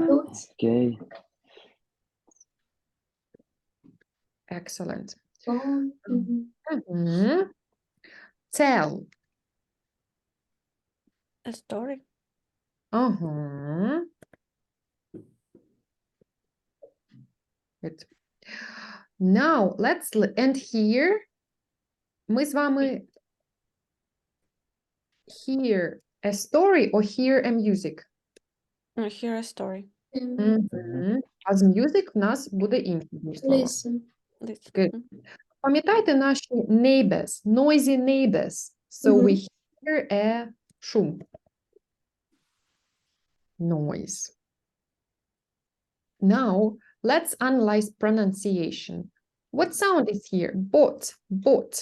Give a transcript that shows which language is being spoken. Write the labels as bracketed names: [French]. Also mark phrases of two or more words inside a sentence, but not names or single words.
[Ukrainian] Тут. [English] Okay. Excellent. [Ukrainian] Сон. Мгм. Угу. [English] Tell. A story. Ага. Good. Now, let's and here [Ukrainian] ми з вами [English] hear a story or hear a music. Hear a story. [Ukrainian] Мгм. А з music в нас буде інше дієслово. [English] Listen. This. Good. [Ukrainian] Пам'ятаєте наші neighbors, [English] noisy neighbors? [Ukrainian] So Мгм. [English] we hear a шум. Noise. Now, let's analyze pronunciation. What sound is here? Bot. Bot.